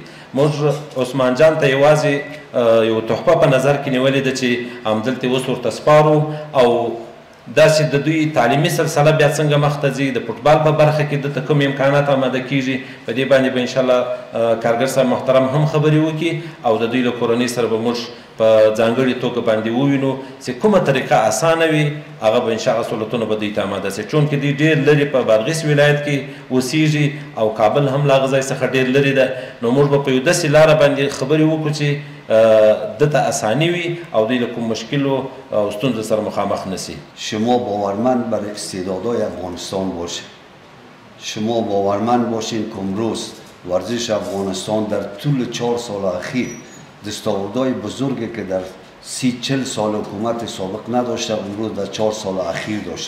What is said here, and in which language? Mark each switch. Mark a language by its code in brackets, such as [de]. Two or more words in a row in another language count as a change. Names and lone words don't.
[ps] موږ عثمان جان ته یوازې یو تحفه په نظر کې نیولې ده چې همدلته اوس ورته سپارو او داسې د دوی تعلیمي سلسله بیا څنګه مخته ځي د فوټبال په برخه کې دلته کوم امکانات آماده کیږي په دې باندې به انشاءالله کارګر صاحب محترم هم خبرې وکړي او د دوی له کورنۍ سره به موږ په ځانګړې توګه باندې ووینو چې کومه طریقه اسانه وي هغه به انشاءالله سهولتونه به دوی ته آماده سي. چونکې دوی ډېر لرې په بادغیس ولایت کې اوسیږي او کابل هم له هغه ځای څخه ډېر لرې ده. نو موږ به په یو داسې لاره باندې خبرې وکړو چې دته اسانی وي او دوی له کوم مشکل او ستونزو سره مخامخ نشي. [fa] شما باورمند بر استعدادهای افغانستان باشید. شما باورمند باشین که امروز ورزش افغانستان در طول 4 سال اخیر دستاوردهای بزرگی که در 30-40 سال حکومت سابق نداشته امروز در 4 سال اخیر داشته.